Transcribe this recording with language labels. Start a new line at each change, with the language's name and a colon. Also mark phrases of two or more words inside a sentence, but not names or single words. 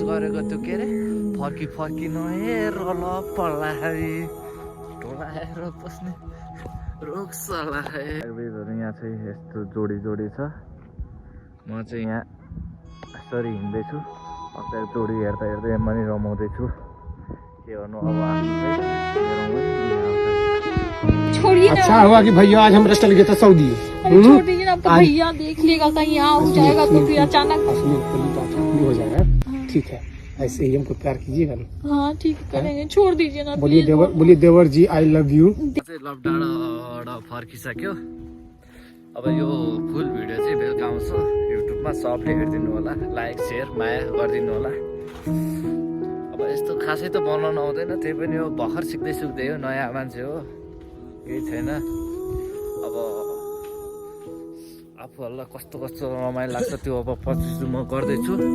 Nepali: गरेको त्यो के अरे फर्की फर्की नहेर ल पल्लाइ ढोलाएर बस्ने रोक्छ आयुर्वेदहरू यहाँ चाहिँ यस्तो जोडी जोडी छ म चाहिँ यहाँ यसरी हिँड्दैछु अगाडि जोडी हेर्दा हेर्दै यहाँ पनि रमाउँदैछु के गर्नु अब
Hindi: अच्छा हुआ कि भैया आज हम चल गए थे सऊदी। छोड़ दीजिए ना, अब तो भैया देख लेगा कहीं यहाँ हो जाएगा तो फिर अचानक हो जाएगा। ठीक है, ऐसे ही हमको प्यार कीजिएगा ना। हाँ ठीक करेंगे, छोड़ दीजिए ना। बोलिए देवर जी
English: I love you.
Nepali: लभ डाँडाबाट फर्किसक्यो अब यो फुल भिडियो चाहिँ बेलुका आउँछ युट्युबमा सबले हेरिदिनु होला
English: like share
Nepali: माया गरिदिनु होला अब यस्तो खासै त बनाउनु आउँदैन त्यही पनि हो भर्खर सिक्दै सुक्दै हो नयाँ मान्छे हो केही छैन अब आफूहरूलाई कस्तो कस्तो रमाइलो लाग्छ त्यो अब पछि म गर्दैछु